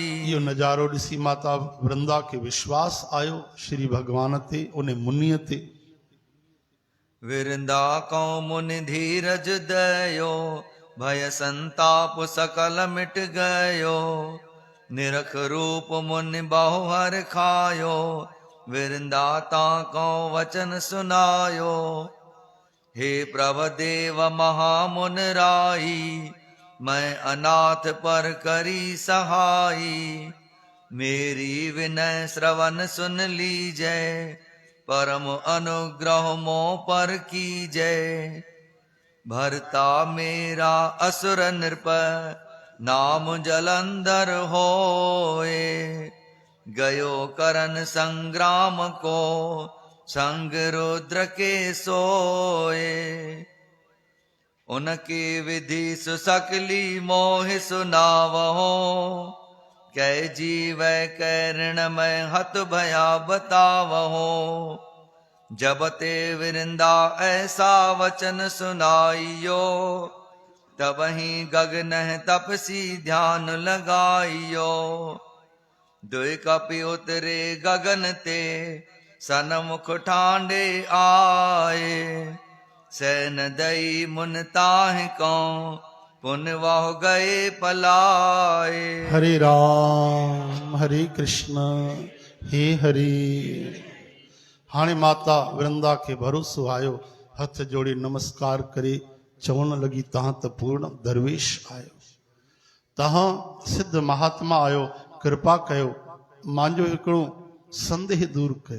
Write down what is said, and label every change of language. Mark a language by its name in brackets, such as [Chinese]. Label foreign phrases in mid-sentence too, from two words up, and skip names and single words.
[Sindhi] इहो नज़ारो ॾिसी माता वृंदा खे विश्वास आयो श्री भगवान ते, उन मुनीअ ते। [Hindi] विरिंदा को मुनि धीरज दयो, भय संताप सकल मिट गयो। निरख रूप मुनि बहु हर खायो, विरिंदा ताको वचन सुनायो। हे प्रभदेव महामुन राई, मैं अनाथ पर करी सहाई। मेरी विनय श्रवण सुन लीजय, परम अनुग्रह मो पर कीजय। भरता मेरा असुर नृप, नाम जलंधर होए। गयो करन संग्राम को, संग रुद्र के सोए। उनके विधि सुसकली मोह सुनावहो, कै जीव कैरण में हत भया बतावहो। जब ते विरिंदा ऐसा वचन सुनाइयो, तब ही गगन तपसी ध्यान लगाइयो। दुई कपि उतरे गगन ते, सनमुख ठांडे आए। सैन दई मुन ताहि को, पुन वह गए पलाए। हरे राम हरे कृष्ण हे हरे। [Sindhi] हाणे माता वृंदा खे भरोसो आयो, हथ जोड़े नमस्कार करे चवण लगी, तहां त पूर्ण दरवेश आयो, तहां सिद्ध महात्मा आयो, कृपा कयो, मांजो हिकिड़ो संदेह दूर कयो।